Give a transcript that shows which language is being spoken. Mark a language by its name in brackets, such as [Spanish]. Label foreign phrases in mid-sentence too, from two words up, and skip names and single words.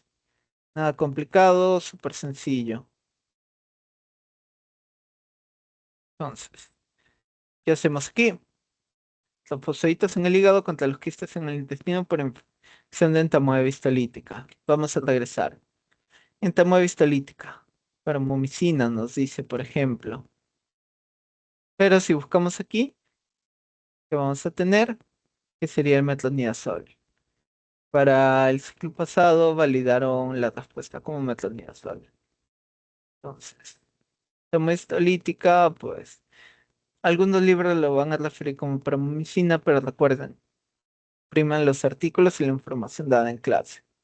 [Spanish] Nada complicado, súper sencillo. Entonces, ¿qué hacemos aquí? Linfocitos en el hígado contra los quistes en el intestino por infección de entamoeba histolítica. Vamos a regresar. Entamoeba histolítica. Parmomicina nos dice, por ejemplo. Pero si buscamos aquí, ¿qué vamos a tener? Que sería el metronidazol. Para el ciclo pasado validaron la respuesta como metronidazol. Entonces, como histolítica, pues algunos libros lo van a referir como parmomicina, pero recuerden, priman los artículos y la información dada en clase.